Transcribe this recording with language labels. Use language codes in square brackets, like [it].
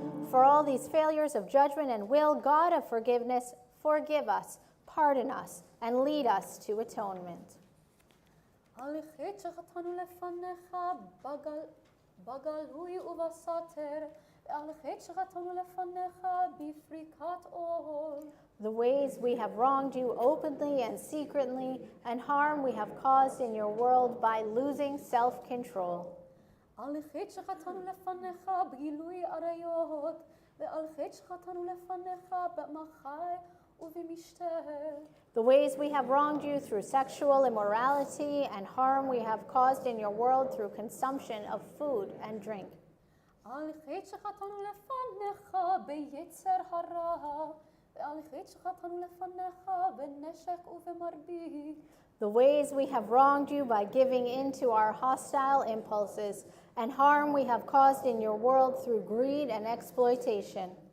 [en] For all these failures of judgment and will, God of forgiveness, forgive us, pardon us, and lead us to atonement. [he] על חטא שחטאנו לפניך בגלוי ובסתר, ועל חטא שחטאנו לפניך בפריקת עול. [en] The ways we have wronged you openly and secretly, and harm we have caused in your world by losing self-control. [he] על חטא שחטאנו לפניך בגילוי עריות, ועל חטא שחטאנו לפניך במחי ובמשתה. [en] The ways we have wronged you through sexual immorality, and harm we have caused in your world through consumption of food and drink. [he] על חטא שחטאנו לפניך ביצר הרע, ועל חטא שחטאנו לפניך בנשק ובמרבית. [en] The ways we have wronged you by giving in to our hostile impulses, and harm we have caused in your world through greed and exploitation.